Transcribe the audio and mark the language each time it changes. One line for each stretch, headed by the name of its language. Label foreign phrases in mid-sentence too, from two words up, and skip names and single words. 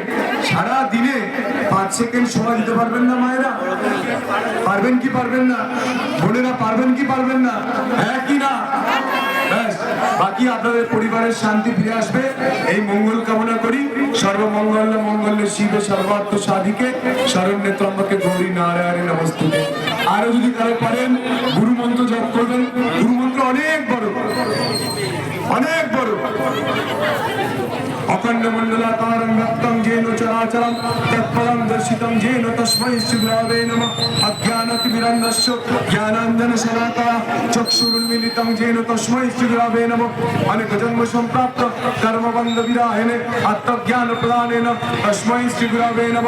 Bangla: সারা দিনে 5 সেকেন্ড সময় দিতে পারবেন না মায়েরা? পারবেন কি পারবেন না? বোনেরা পারবেন কি পারবেন না? হ্যাঁ কি না? ব্যাস, বাকি আপনাদের পরিবারের শান্তি ফিরে আসবে এই মঙ্গল কামনা করি।
Sanskrit: সর্বমঙ্গল মঙ্গলে শিবে সর্বার্থ সাধিকে শরণ্যে ত্রম্বকে গৌরী নারায়ণে নমস্তুতে।
Bangla: আরো যদি কারো পারেন গুরু মন্ত্র জপ করবেন। গুরু মন্ত্র অনেক বড়, অনেক বড়।
Sanskrit: अखंड मंडलाकारं व्याप्तं येन चराचरं तत्परं दर्शितं येन तस्मै श्री गुरवे नमः। अज्ञानतिमिरन्धस्य ज्ञानाञ्जनशलाकया चक्षुरुन्मीलितं येन तस्मै श्री गुरवे नमः। अनेकजन्म सम्प्राप्त कर्मबन्धविराहिणे आत्मज्ञानप्रदानेन तस्मै श्री गुरवे नमः।